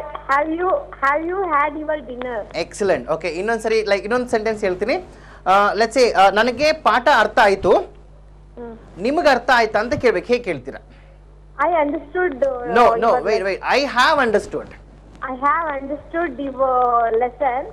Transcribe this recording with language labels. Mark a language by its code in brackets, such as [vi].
[en] Have you had your dinner? Excellent. [kn] Okay, ಇನ್ನೊಂದ್ಸರಿ ಇನ್ನೊಂದು sentence ಹೇಳ್ತೀನಿ. [en] let's say [kn] ನನಗೆ ಪಾಠ ಅರ್ಥ ಆಯ್ತು, ನಿಮಗೆ ಅರ್ಥ ಆಯ್ತಾ ಅಂತ ಕೇಳ್ಬೇಕು. ಹೇಗೆ ಕೇಳ್ತೀರಾ? [en] I understood. No, wait. I have understood. I have understood your lesson.